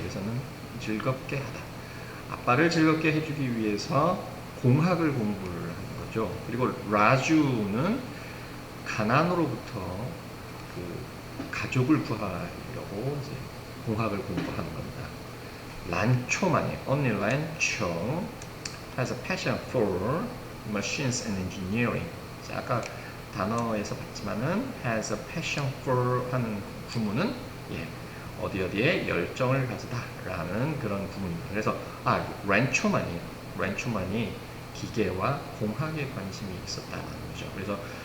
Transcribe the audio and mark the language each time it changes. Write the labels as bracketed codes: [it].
[ko] 여기서는 즐겁게 하다. 아빠를 즐겁게 해주기 위해서 공학을 공부를 하는 거죠. 그리고 라주는 가난으로부터 그 가족을 구하려고 이제 공학을 공부하는 겁니다. 란초만이 [en] only 란초 has a passion for machines and engineering. [ko] 아까 단어에서 봤지만은 [en] has a passion for [ko] 하는 구문은 어디에 열정을 가지다 라는 그런 구문입니다. 그래서 란초만이 기계와 공학에 관심이 있었다는 거죠. 그래서